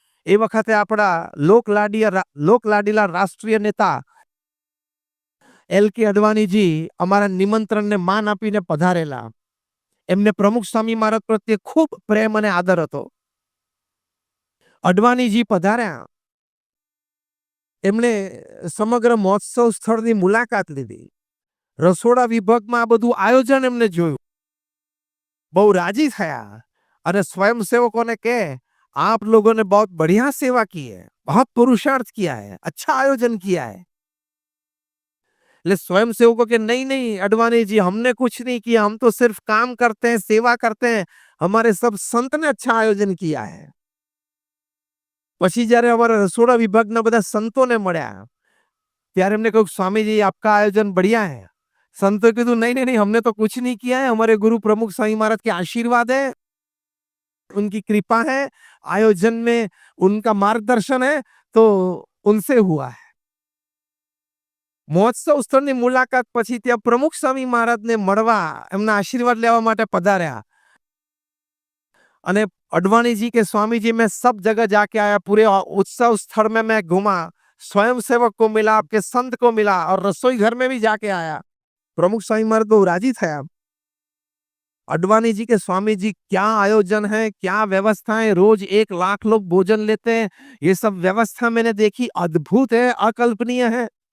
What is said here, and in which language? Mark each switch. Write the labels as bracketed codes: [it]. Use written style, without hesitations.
[gu] એ વખતે આપણા લોકલાડીલા રાષ્ટ્રીય નેતા LK અડવાણીજી અમારા નિમંત્રણને માન આપીને પધારેલા. એમને પ્રમુખ સ્વામી મહારાજ પ્રત્યે ખૂબ પ્રેમ અને આદર હતો. અડવાણીજી પધાર્યા, એમણે સમગ્ર મહોત્સવ સ્થળની મુલાકાત લીધી. રસોડા વિભાગમાં આ બધું આયોજન એમને જોયું, બહુ રાજી થયા અને [hi] स्वयंसेवकों ने कहे आप लोगों ने बहुत बढ़िया सेवा की है, बहुत पुरुषार्थ किया है, अच्छा आयोजन किया है. ले स्वयंसेवकों के नहीं नहीं अडवाणी जी, हमने कुछ नहीं किया, हम तो सिर्फ काम करते हैं, सेवा करते हैं, हमारे सब संत ने अच्छा आयोजन किया है. [gu] પછી જ્યારે અમારા રસોડા વિભાગના બધા સંતોને મળ્યા ત્યારે એમને કહ્યું [hi] स्वामी आपका आयोजन बढ़िया है. संतों [gu] कीधु [hi] नहीं नहीं नहीं, हमने तो कुछ नहीं किया है, हमारे गुरु प्रमुख स्वामी महाराज के आशीर्वाद है, उनकी कृपा है, आयोजन में उनका मार्गदर्शन है, तो उनसे हुआ है. [gu] महोत्सव स्थळની મુલાકાત પછી ત્યાં પ્રમુખ સ્વામી મહારાજને મળવા, એમના આશીર્વાદ લેવા માટે પધાર્યા. અને [hi] अडवाणी जी के स्वामी जी, मैं सब जगह जाके आया, पूरे उत्सव स्थल में मैं घूमा, स्वयंसेवक को मिला, आपके संत को मिला, और रसोई घर में भी जाके आया. प्रमुख स्वामी महाराज बहुत राजी थे. अडवाणी जी के स्वामी जी, क्या आयोजन है, क्या व्यवस्थाएं, रोज 1 लाख लोग भोजन लेते हैं, ये सब व्यवस्था मैंने देखी, अद्भुत है, अकल्पनीय है.